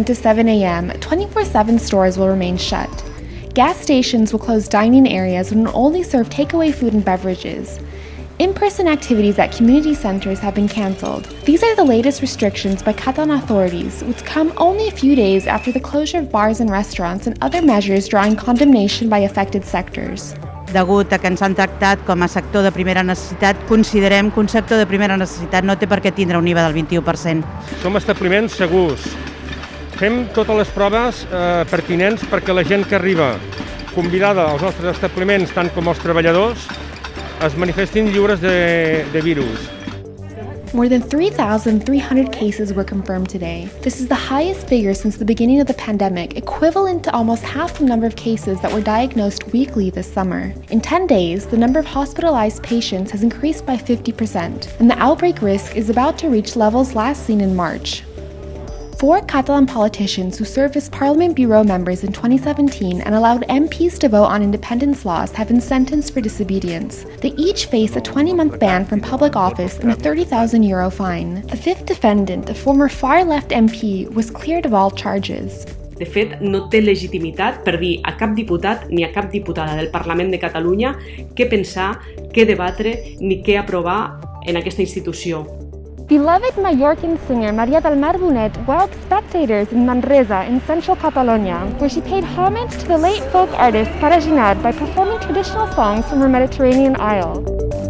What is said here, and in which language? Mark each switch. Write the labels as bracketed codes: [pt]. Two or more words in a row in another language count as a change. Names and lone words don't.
[en] to 7 a.m., 24/7 stores will remain shut. Gas stations will close dining areas and will only serve takeaway food and beverages. In-person activities at community centers have been cancelled. These are the latest restrictions by Catalan authorities, which come only a few days after the closure of bars and restaurants and other measures drawing condemnation by affected sectors. [ca] Degut a que ens han tractat com a sector de primera necessitat, considerem que un sector de primera necessitat no té per què tindre un IVA del 21%. Som establiments segurs. Fem totes les proves pertinents perquè la gent que arriba convidada als nostres establiments, tant com els treballadors, es manifestin lliures de virus. [en] More than 3,300 cases were confirmed today. This is the highest figure since the beginning of the pandemic, equivalent to almost half the number of cases that were diagnosed weekly this summer. In 10 days, the number of hospitalized patients has increased by 50%, and the outbreak risk is about to reach levels last seen in March. 4 Catalan politicians who served as Parliament Bureau members in 2017 and allowed MPs to vote on independence laws have been sentenced for disobedience. They each face a 20-month ban from public office and a €30,000 fine. The fifth defendant, a former far-left MP, was cleared of all charges. [ca] De fet, no té legitimitat per dir a cap diputat ni a cap diputada del Parlament de Catalunya què pensar, què debatre ni què aprovar en aquesta institució. [en] Beloved Mallorcan singer Maria del Mar Bonet wowed spectators in Manresa in central Catalonia, where she paid homage to the late folk artist Pere Giner by performing traditional songs from her Mediterranean isle.